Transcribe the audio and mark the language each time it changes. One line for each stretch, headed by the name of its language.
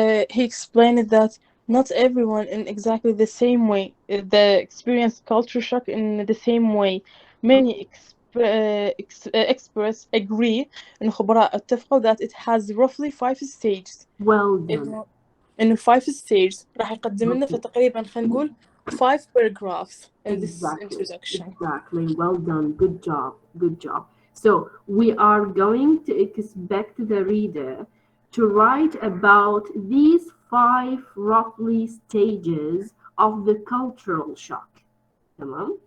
English: He explained that not everyone in exactly the same way the experience culture shock in the same way. Many experts agree
Arabic: إن خبراء اتفقوا
English: that it has roughly 5 stages. Well done.
Arabic: إنه 5 stages راح يقدم لنا
English: Okay.
Arabic: فتقريبا خلينا نقول
English: 5 paragraphs in this introduction. Exactly. Well done. Good job. Good job. So we are going to expect the reader to write about these 5 roughly stages of the cultural shock. Tamam?